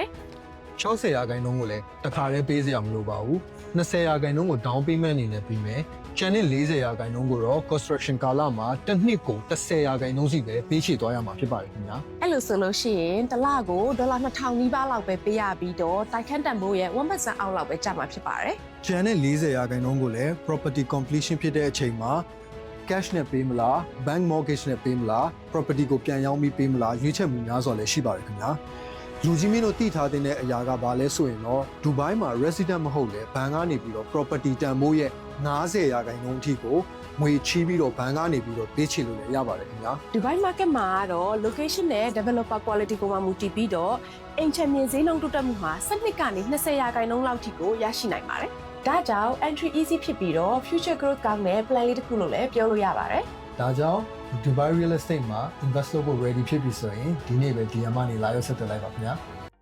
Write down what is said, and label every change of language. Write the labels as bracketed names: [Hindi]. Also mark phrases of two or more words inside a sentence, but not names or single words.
[Burmese] 60 ရာခိုင်နှုန်းကိုလည်းတစ်ခါတည်းပေးစရာမလိုပါဘူး20ရာခိုင်နှုန်းကို [English] down payment [Burmese] အနေနဲ့ပြီးမယ်ကျန်တဲ့40ရာခိုင်နှုန်းကိုတော့ construction ကာလမှာတစ်နှစ်ကို10ရာခိုင်နှုန်းစီပဲပေးချေသွားရမှာဖြစ်ပါတယ်ခင်ဗျာ အဲ့လိုဆိုလို့ရှိရင်တစ်လကိုဒေါ်လာ2,000နီးပါးလောက်ပဲပေးရပြီးတော့တိုက်ခန်းတန်ဖိုးရဲ့1% အောက်လောက်ပဲကျမှာဖြစ်ပါတယ် ကျန်တဲ့40ရာခိုင်နှုန်းကိုလည်း [English] property completion [Burmese] ဖြစ်တဲ့အချိန်မှာ cash နဲ့ပေးမလား [English] bank mortgage [Burmese] နဲ့ပေးမလား property ကိုပြန်ရောင်းပြီးပေးမလားရွေးချယ်မှုများစွာလည်းရှိပါတယ်ခင်ဗျာလူကြီးမင်းတို့တည်ထားတဲ့အရာကဘာလဲဆိုရင်တော့ဒူဘိုင်းမှာ resident မဟုတ်လေဘဏ်ကနေပြီးတော့ property တန်ဖိုးရဲ့90ရာခိုင်နှုန်းအထိကိုငွေချီးပြီးတော့ဘဏ်ကနေပြီးတော့ပေးချေလို့လည်းရပါတယ်ခင်ဗျာ ဒူဘိုင်း market မှာတော့ location နဲ့ [English] developer quality [Burmese] ကိုမှမူတည်ပြီးတော့အိမ်ချမ်းမြေဈေးနှုန်းတိုးတက်မှုမှာ7ကနေ20ရာခိုင်နှုန်းလောက်ထိကိုရရှိနိုင်ပါတယ်ဒါကြောင့် [English] entry easy [Burmese] ဖြစ်ပြီးတော့ [English] future growth [Burmese] ကောင်းတဲ့ plan လေးတစ်ခုလို့လည်းပြောလို့ရပါတယ် ဒါကြောင့် [English] Dubai Real Estate [Burmese] မှာ invest လုပ်ဖို့ ready ဖြစ်ပြီဆိုရင်ဒီနေ့ပဲ DM ကနေလာရောက်ဆက်သွယ်လိုက်ပါခင်ဗျာ